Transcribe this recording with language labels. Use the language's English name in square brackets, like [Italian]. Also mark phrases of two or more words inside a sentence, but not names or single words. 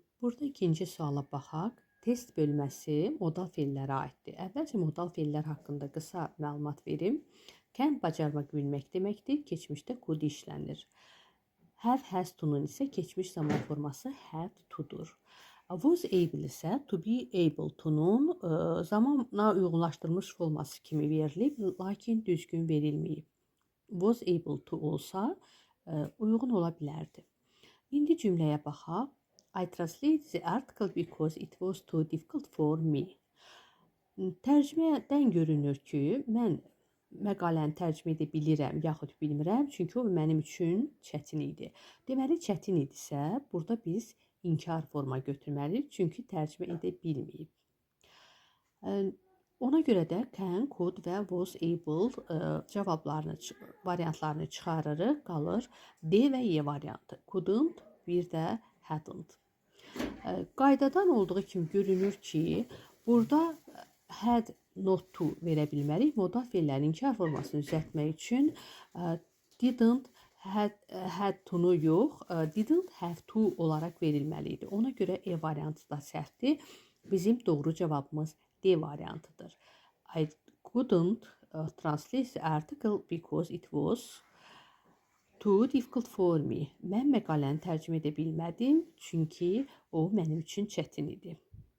[Azerbaijani] Burada ikinci suala baxaq. Test bölməsi modal feillərə aiddir. Əvvəlcə modal feillər haqqında qısa məlumat verim. Can bacarmaq bilmək deməkdir. Keçmişdə could işlənir. [English] Have, has to'nun [Azerbaijani] isə keçmiş zaman forması [English] had to'dur. Was able [Azerbaijani] isə [English] to be able to'nun [Azerbaijani] zamana uyğunlaşdırılmış forması kimi verilib, lakin düzgün verilməyib. [English] Was able to [Azerbaijani] olsa uyğun ola bilərdi. İndi cümləyə baxaq. [English] I translated the article because it was too difficult for me. [Azerbaijani] Tərcümədən görünür ki, mən məqaləni tərcümə edə bilirəm, yaxud bilmirəm, çünki o mənim üçün çətin idi. Deməli, çətin idisə, burada biz inkar forma götürməliyik, çünki tərcümə edə bilməyib. Ona görə də [English] can, could [Azerbaijani] və [English] was able [Azerbaijani] variantlarını çıxarırıq, qalır D və E variantı. Couldn't, bir də hadn't. Qaydadan olduğu kimi görünür ki, burada [English] had, not to [Azerbaijani] verə bilmərik. Modal feillərin inkar formasını düzəltmək üçün [English] didn't, had to'nu [Azerbaijani] yox, [English] didn't have to [Azerbaijani] olaraq verilməli idi. Ona görə E variantı da səhvdir. Bizim doğru cavabımız D variantıdır. [English] I couldn't translate the article because it was too difficult for me. [Azerbaijani] Mən məqaləni tərcümə edə bilmədim, çünki o mənim üçün çətin idi.